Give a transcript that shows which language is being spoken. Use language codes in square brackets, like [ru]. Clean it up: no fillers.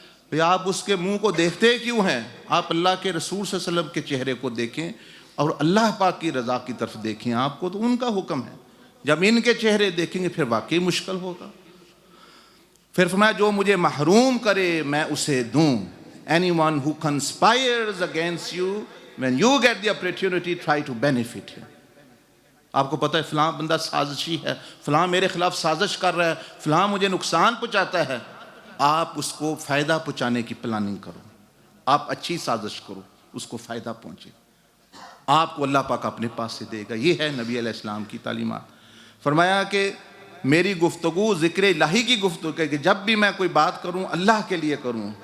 [ur] بھئی آپ اس کے منہ کو دیکھتے کیوں ہیں؟ آپ اللہ کے رسول صلی اللہ علیہ وسلم کے چہرے کو دیکھیں اور اللہ پاک کی رضا کی طرف دیکھیں. آپ کو تو ان کا حکم ہے. جب ان کے چہرے دیکھیں گے پھر واقعی مشکل ہوگا. پھر فرمایا جو مجھے محروم کرے میں اسے دوں. [en] Anyone who conspires against you, when you get the opportunity, try to benefit him. [ur] آپ کو پتہ ہے فلاں بندہ سازشی ہے، فلاں میرے خلاف سازش کر رہا ہے، فلاں مجھے نقصان پہنچاتا ہے، آپ اس کو فائدہ پہنچانے کی پلاننگ کرو. آپ اچھی سازش کرو، اس کو فائدہ پہنچے، آپ کو اللہ پاک اپنے پاس سے دے گا. یہ ہے نبی علیہ السلام کی تعلیمات. فرمایا کہ میری گفتگو ذکر الہی کی گفتگو ہے، کہ جب بھی میں کوئی بات کروں اللہ کے لیے کروں.